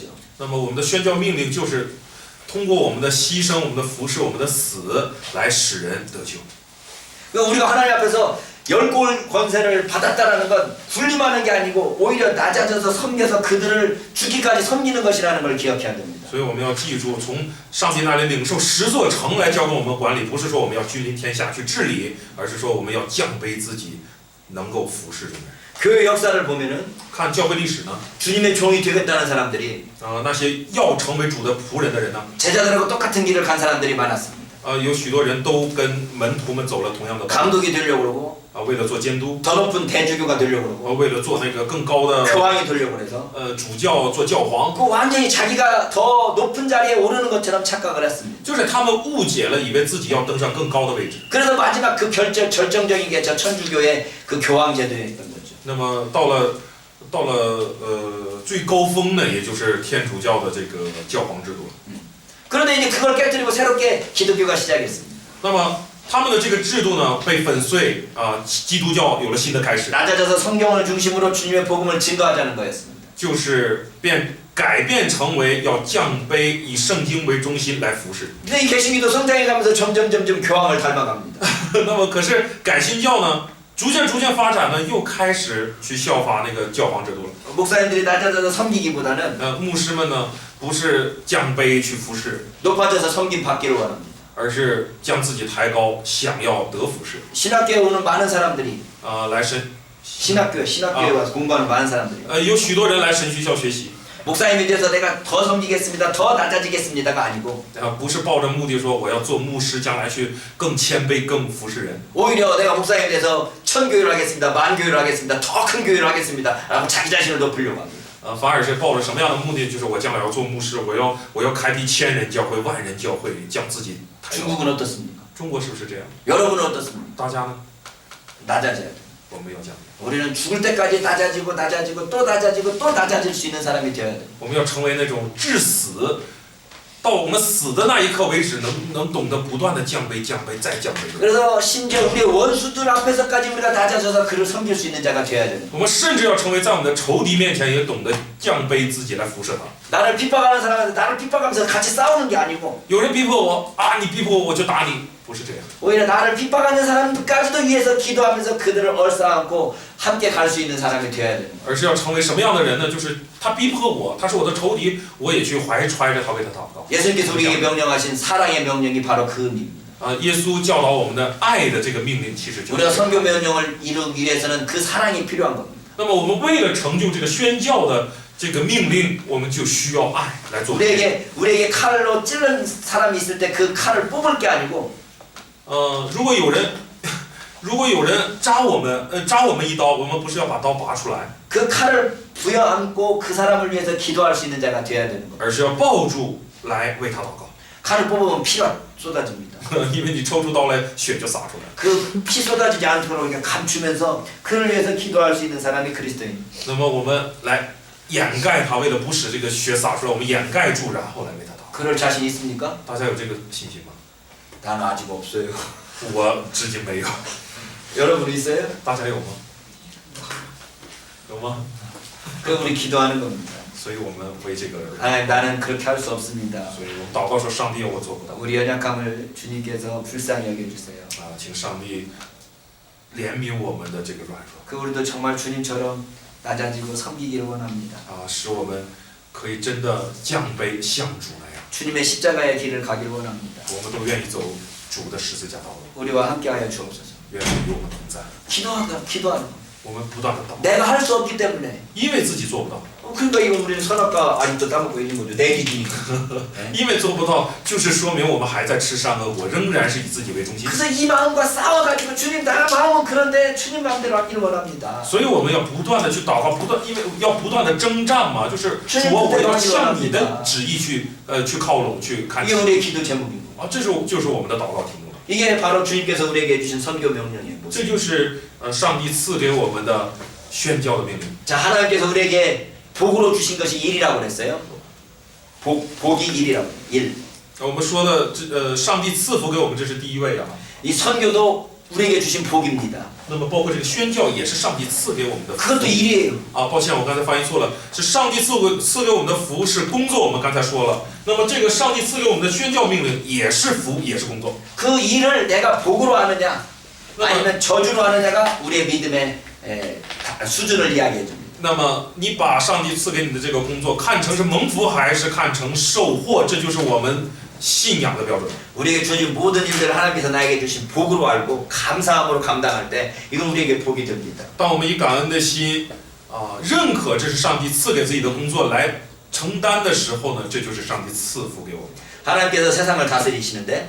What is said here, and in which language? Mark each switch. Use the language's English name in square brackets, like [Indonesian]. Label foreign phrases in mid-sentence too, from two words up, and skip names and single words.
[Chinese] 那么我们的宣教命令就是通过我们的牺牲、我们的服侍、我们的死来使人得救。 [Korean] 그러니까 우리가 하나님 앞에서 10골 권세를 받았다라는 건 군림하는 게 아니고 오히려 낮아져서 섬겨서 그들을 죽기까지 섬기는 것이라는 걸 기억해야 됩니다. [Chinese] 所以我们要记住，从上帝那里领受10座城来交给我们管理，不是说我们要君临天下去治理，而是说我们要降卑自己，能够服侍众人。 [Korean] 교회 역사를 보면은 [Chinese] 看教会历史呢， [Korean] 주님의 종이 되겠다는 사람들이 [Chinese] 那些要成为主的仆人的人呢， [Korean] 제자들하고 똑같은 길을 간 사람들이 많았습니다. [Chinese] 有许多人都跟门徒们走了同样的道， [Korean] 감독이 되려고 그러고 [Chinese] 为了做监督， [Korean] 더 높은 대주교가 되려고 그러고 [Chinese] 为了做那个更高的 [Korean] 교황이 되려고 그래서 [Chinese] 主教做教皇， [Korean] 그 완전히 자기가 더 높은 자리에 오르는 것처럼 착각을 했습니다. [Chinese] 就是他们误解了，以为自己要登上更高的位置。 [Korean] 그래서 마지막 그 결정적인 게 저 천주교의 그 교황 제도였던 거죠. [Chinese] 那么到了最高峰呢，也就是天主教的这个教皇制度。 [Korean] 그런데 이제 그걸 깨뜨리고 새롭게 기독교가 시작했습니다. [Chinese] 那么他们的这个制度呢被粉碎啊，基督教有了新的开始， [Korean] 낮아져서 성경을 중심으로 주님의 복음을 증거하자는 거였습니다. [Chinese] 就是改变成为要降卑，以圣经为中心来服侍。 [Korean] 근데 이 개신기도 성장해 가면서 점점 교황을 닮아갑니다. [Chinese] 那么可是改新教呢，逐渐发展呢，又开始去效法那个教皇制度了。 [Korean] 목사님들이 낮아져서 섬기기보다는 [Chinese] 牧师们呢，不是降卑去服侍， [Korean] 높아져서 섬김 받기를 원합니다. [Chinese] 而是将自己抬高，想要得服侍。 [Korean] 신학교에 오는 많은 사람들이 [Chinese] 来神， [Korean] 신학교에 와서 공부하는 많은 사람들이 [Chinese] 有许多人来神学校学习， [Korean] 목사님이 돼서 내가 더 섬기겠습니다. 더 낮아지겠습니다가 아니고 [Chinese] 不是抱着目的说我要做牧师，将来去更谦卑、更服侍人。 [Korean] 오히려 내가 목사님이 돼서 1000교회를 하겠습니다. 10,000교회를 하겠습니다. 더 큰 교회를 하겠습니다. 라고 자기 자신을 높이려고 합니다. [Chinese] 反而是抱着什么样的目的？就是我将来要做牧师，我要开辟1000人教会、10000人教会，将自己抬高。 [Korean] 중국은 어떻습니까? [Chinese] 中国是不是这样？ [Korean] 여러분은 어떻습니까? [Chinese] 大家呢？ [Korean] 낮아져야 돼요. [Chinese] 我们要这样， [Korean] 우리는 죽을 때까지 낮아지고 낮아지고 또 낮아지고 또 낮아질 수 있는 사람이 되어야 돼요. [Chinese] 我们要成为那种至死，到我们死的那一刻为止，能懂得不断的降卑、降卑再降卑的人。 [Korean] 그래서 심지어 우리의 원수들 앞에서까지 우리가 낮아져서 그를 섬길 수 있는 자가 되어야 돼요. [Chinese] 我们甚至要成为在我们的仇敌面前也懂得降卑自己来服侍他。 [Korean] 나를 핍박하는 사람한테 나를 핍박하면서 같이 싸우는 게 아니고 [Chinese] 有人逼迫我啊，你逼迫我，我就打你，不是这样。 [Korean] 오히려 나를 핍박하는 사람까지도 위해서 기도하면서 그들을 얼싸안고 함께 갈 수 있는 사람이 되어야 돼요. [Chinese] 而是要成为什么样的人呢？就是他逼迫我，他是我的仇敌，我也去怀揣着他为他祷告。 [Korean] 예수님께서 우리에게 명령하신 사랑의 명령이 바로 그 의미입니다. [Chinese] 耶稣教导我们的爱的这个命令，其实就 [Korean] 우리가 [Chinese] 是。 [Korean] 선교 명령을 이루기 위해서는 그 사랑이 필요한 겁니다. [Chinese] 那么我们为了成就这个宣教的这个命令，我们就需要爱来做。 [Korean] 우리에게 칼로 찌른 사람이 있을 때 그 칼을 뽑을 게 아니고 [Chinese] 如果有人扎我们一刀，我们不是要把刀拔出来， [Korean] 그 칼을 부여안고 그 사람을 위해서 기도할 수 있는 자가 되어야 되는 겁니다. [Chinese] 而是要抱住来为他祷告。 [Korean] 칼을 뽑으면 피가 쏟아집니다. [Chinese] 因为你抽出刀来，血就洒出来。 [Korean] 그 피 쏟아지지 않도록 이렇게 감추면서 그를 위해서 기도할 수 있는 사람이 그리스도인. [Chinese] 那么我们来掩盖他，为了不使这个血洒出来，我们掩盖住，然后来为他祷告。 [Korean] 그럴 자신 있습니까? [Chinese] 大家有这个信心吗？ [Korean] 난 아직 없어요. [Chinese] 我至今没有。 [Korean] 여러분 있어요? [Chinese] 大家有吗？有吗？ [Korean] 그 우리 기도하는 겁니다. [Chinese] 所以我们为这个， [Korean] 하나님 나는 그렇게 할 수 없습니다. [Chinese] 所以我们祷告说，上帝我做不到 [Korean] 우리 연약함을 주님께서 불쌍히 여겨주세요. [Chinese] 请上帝怜悯我们的这个软弱 [Korean] 그 우리도 정말 주님처럼 낮아지고 섬기기를 원합니다. [Chinese] 使我们可以真的降卑像主那样， [Korean] 주님의 십자가의 길을 가기를 원합니다. [Chinese] 我们都愿意走主的十字架道路， [Korean] 우리와 함께하여 주옵소서. [Chinese] 愿主与我们同在。 [Korean] 기도하는 거. [Chinese] 我们不断的祷告， [Korean] 내가 할 수 없기 때문에. [Chinese] 因为自己做不到， [Korean] 그러니까 이건 우리는 선악과 아직도 따먹고 있는 거죠. 내 기준이니까. [Chinese] 因为做不到，就是说明我们还在吃善恶，我仍然是以自己为中心。 [Korean] 그래서 이 마음과 싸워가지고 주님 나의 마음은 그런데 주님 마음대로 하기를 원합니다. [Chinese] 所以我们要不断的去祷告，因为要不断的征战嘛，就是主啊，我要向你的旨意去靠拢，去看 [Korean] 이게 [Chinese] 齐。 [Korean] 우리의 기도 제목이고. [Chinese] 这就是我们的祷告题目。 [Korean] 이게 바로 주님께서 우리에게 해주신 선교 명령이에요. [Chinese] 这就是上帝赐给我们的宣教的命令。 [Korean] 자, 하나님께서 우리에게 복으로 주신 것이 일이라고 그랬어요. 복이 일이라고. 일. [Chinese] 我们说的上帝赐福给我们，这是第一位啊。 [Korean] 이 선교도 우리에게 주신 복입니다. [Chinese] 那么包括这个宣教也是上帝赐给我们的福。 [Korean] 그것도 일이에요. [Chinese] 抱歉，我刚才发音错了，是上帝赐给我们的福是工作，我们刚才说了。那么这个上帝赐给我们的宣教命令也是福，也是工作。 [Korean] 그 일을 내가 복으로 하느냐 아니면 저주로 하느냐가 우리의 믿음의 수준을 이야기해 줍니다. [Chinese] 那么你把上帝赐给你的这个工作看成是蒙福还是看成受祸，这就是我们信仰的标准。 [Korean] 우리에게 주어진 모든 일들을 하나님께서 나에게 주신 복으로 알고 감사함으로 감당할 때 이건 우리에게 복이 됩니다. [Chinese] 当我们以感恩的心认可这是上帝赐给自己的工作来承担的时候呢，这就是上帝赐福给我们。 [Korean] 하나님께서 세상을 다스리시는데